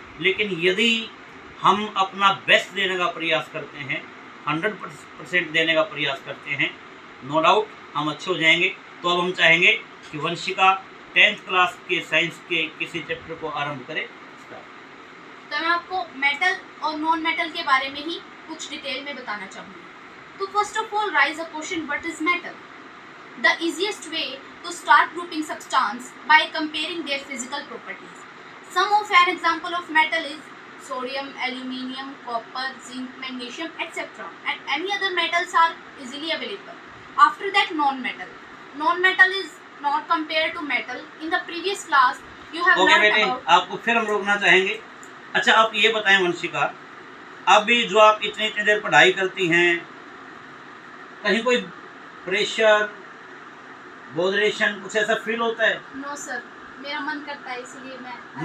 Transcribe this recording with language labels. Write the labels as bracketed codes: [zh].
[hi] लेकिन यदि हम अपना बेस्ट देने का प्रयास करते हैं, 100% देने का प्रयास करते हैं, [en] no doubt [hi] हम अच्छे हो जाएंगे। तो अब हम चाहेंगे कि वंशिका 10th क्लास के साइंस के किसी चैप्टर को आरंभ करें। तो मैं आपको मेटल और नॉन मेटल के बारे में ही कुछ डिटेल में बताना चाहूँगी। [en] तो first of all, raise a question: what is metal? The easiest way to start grouping substance by comparing their physical properties. Some of an example of metal is sodium, aluminium, copper, zinc, magnesium, etc. And any other metals are easily available. After that, non-metal. Non-metal is not compared to metal. In the previous class, you have learned [hi] बेटे, [en] about. [hi] आपको फिर हम रोकना चाहेंगे। अच्छा, आप ये बताएं वंशिका, अभी जो आप इतनी देर पढ़ाई करती हैं, कहीं कोई प्रेशर, बोधरेशन कुछ ऐसा फील होता है? [en] no sir, [hi] मेरा मन करता है इसलिए मैं